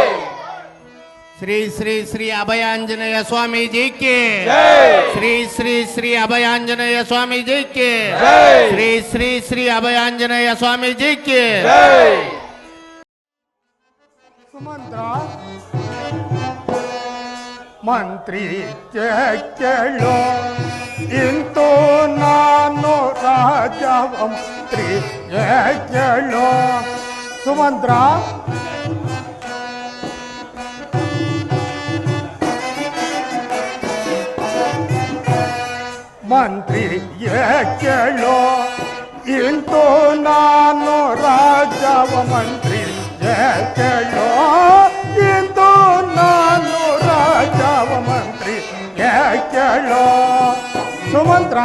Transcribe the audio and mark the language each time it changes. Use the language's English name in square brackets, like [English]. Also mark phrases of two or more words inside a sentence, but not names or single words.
[Hindi] श्री श्री श्री अभयांजनेय स्वामी जी के जय श्री श्री श्री अभयांजनेय स्वामी जी के जय श्री श्री श्री अभयांजनेय स्वामी जी के जय [Kannada] सुमंत्र ಮಂತ್ರಿ ಕೇಳೋ ಇಂತು ನಾನು ರಾಜವಂತ್ರಿ ಕೇಳೋ ಸುಮಂತ್ರ ಮಂತ್ರಿ ಕೇಳೋ ಇಂತು ನಾನು ರಾಜವ ಮಂತ್ರಿ ಕೇಳೋ ಇಂದು ನಾನು ರಾಜವ ಮಂತ್ರಿ ಕೇಳೋ ಸುಮಂತ್ರ